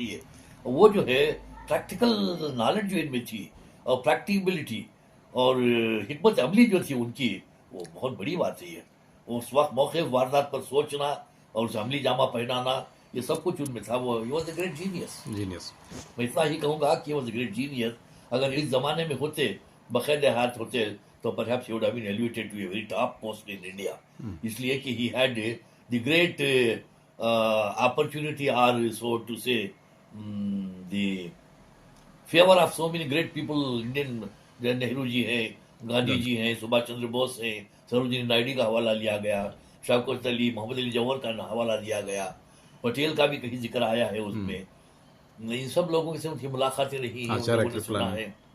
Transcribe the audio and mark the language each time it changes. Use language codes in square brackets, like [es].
[ur] یہ وہ جو ہے پریکٹیکل نالج جو ان میں تھی اور پریکٹیبلٹی اور حکمت عملی جو تھی ان کی, وہ بہت بڑی بات ہے. یہ اس وقت موقع واردات پر سوچنا اور اسے عملی جامہ پہنانا, یہ سب کچھ ان میں تھا. [en] وہ was a great genius. [ur] میں اتنا ہی کہوں گا کہ [en] Was a great genius. [ur] اگر اس زمانے میں ہوتے, بخیر ہاتھ ہوتے, تو [en] perhaps he would have been elevated to a very top post in India. [ur] اس لیے کہ [en] he had the great opportunity or so to say the favor of so many great people. [ur] Indian Nehru جی ہیں, گاندھی جی ہیں, سبھاش چندر بوس ہیں, سروجنی نائیڈو کا حوالہ لیا گیا, شوکت علی, محمد علی جوہر کا حوالہ دیا گیا, پٹیل کا بھی کہیں ذکر آیا ہے اس میں. ان سب لوگوں سے ان کی ملاقاتیں رہی ہیں,